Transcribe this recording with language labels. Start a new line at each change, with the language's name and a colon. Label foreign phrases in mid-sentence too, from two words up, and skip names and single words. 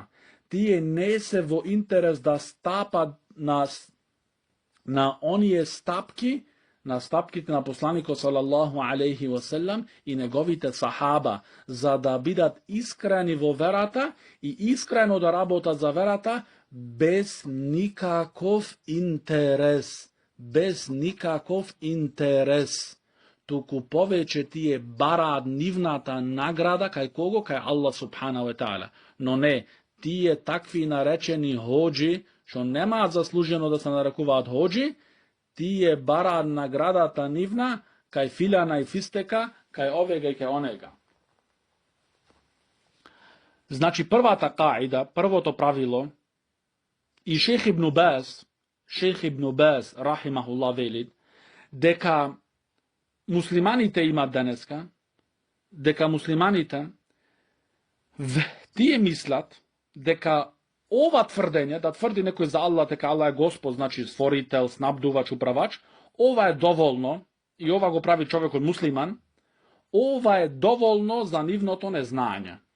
Macedonian: Тие не се во интерес да стапат на оние стапки, на стапките на посланикот
Arabic: صلى الله عليه وسلم
Macedonian: и неговите сахаба, за да бидат искрени во верата и искрено да работат за верата без никаков интерес. Без никаков интерес. Туку повеќе тие бараат нивната награда кај кого?
Arabic: Кај الله سبحانه وتعالى.
Macedonian: Но не, тие такви наречени ходжи, што немаат заслужено да се нарекуваат ходжи, тие бараат наградата нивна кај филана и фистека, кај овега и кај онега. Значи првата каида, првото правило, и шейх ибн Баз, рахимахуллах, вели, дека муслиманите имат денеска, дека муслиманите тие мислат дека ова тврдење, да тврди некој за Аллах дека Аллах е Господ, значи створител, снабдувач, управач, ова е доволно, и ова го прави човекот муслиман, ова е доволно за нивното незнање.